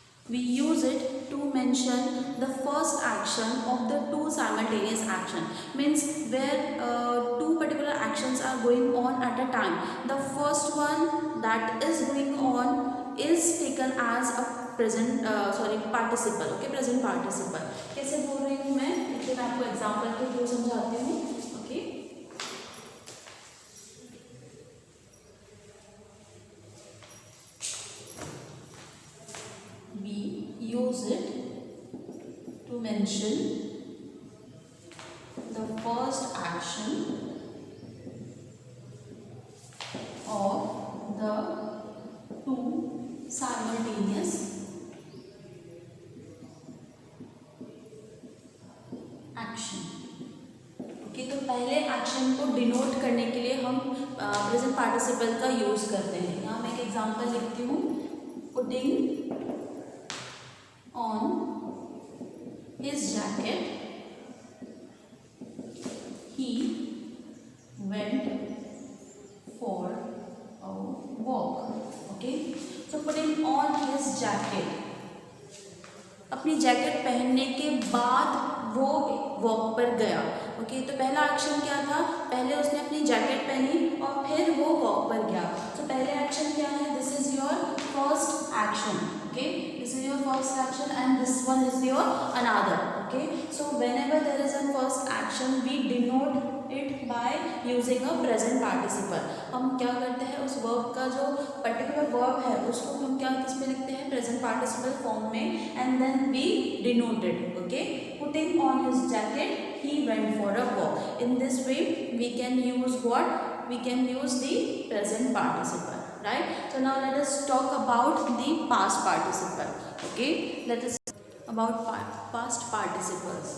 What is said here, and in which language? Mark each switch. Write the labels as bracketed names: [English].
[English] We use it to mention the first action of the two simultaneous action, means where two particular actions are going on at a time. The first one that is going on is taken as a present participle, okay, present participle. [Hindi] कैसे बोल रही हूँ मैं, इसलिए मैं आपको example के through समझाती हूँ, okay. [English] mention the first action of the two simultaneous action. [Hindi] Okay, तो पहले एक्शन को डिनोट करने के लिए हम प्रेजेंट पार्टिसिपल का यूज करते हैं. यहाँ मैं एक एग्जांपल लिखती हूँ. [English] Putting on his jacket, he went for a walk. Okay, so putting on his jacket, [Hindi] अपनी जैकेट पहनने के बाद वो वॉक पर गया. ओके, तो पहला एक्शन क्या था? पहले उसने अपनी जैकेट पहनी और फिर वो वॉक पर गया. तो पहले एक्शन क्या है? [English] This is your first action. Okay, this is your first action and this one is your another. Okay, so whenever there is a first action we denote it by using a present participle. [Hindi] हम क्या करते हैं, उस verb का जो particular verb है उसको हम क्या किस में लिखते हैं? [English] Present participle form में, and then we denote it. Okay, putting on his jacket, he went for a walk. In this way we can use what? We can use the present participle, right? So now let us talk about the past participle. Okay, let us about past participles.